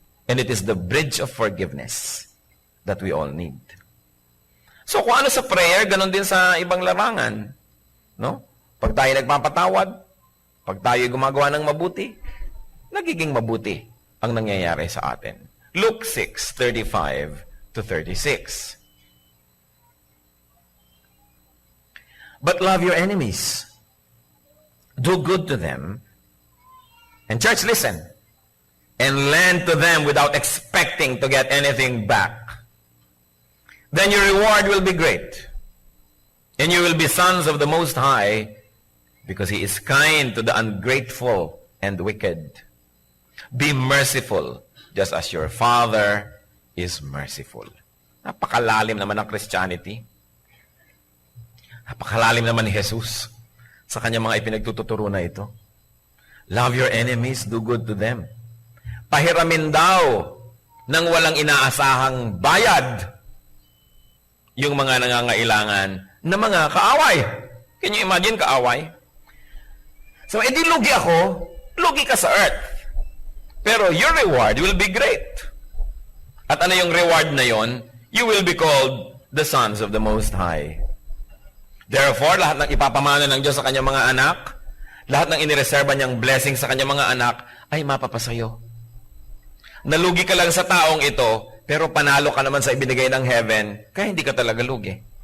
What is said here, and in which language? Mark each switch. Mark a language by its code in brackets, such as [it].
[en] And it is the bridge of forgiveness that we all need. [tl] So kung ano sa prayer, ganon din sa ibang larangan. No? Pag tayo nagpapatawad, pag tayo gumagawa ng mabuti, nagiging mabuti ang nangyayari sa atin. [en] Luke 6:35 to 36. But love your enemies. do good to them, and church, listen, and lend to them without expecting to get anything back, then your reward will be great, and you will be sons of the Most High, because He is kind to the ungrateful and wicked. Be merciful, just as your Father is merciful. [tl] Napakalalim naman ng Christianity. Napakalalim naman ni Jesus sa kanyang mga ipinagtuturo na ito. [en] Love your enemies, do good to them. [tl] Pahiramin daw ng walang inaasahang bayad yung mga nangangailangan na mga kaaway. [en] Can you imagine [tl] kaaway? So, edi lugi ako, lugi ka sa earth. [en] Pero your reward will be great. [tl] At ano yung reward na yon? [en] You will be called the sons of the Most High. [tl] Therefore, lahat ng ipapamana ng Diyos sa kanyang mga anak, lahat ng inireserba niyang blessing sa kanyang mga anak, ay mapapasayo. Nalugi ka lang sa taong ito, pero panalo ka naman sa ibinigay ng heaven, kaya hindi ka talaga lugi.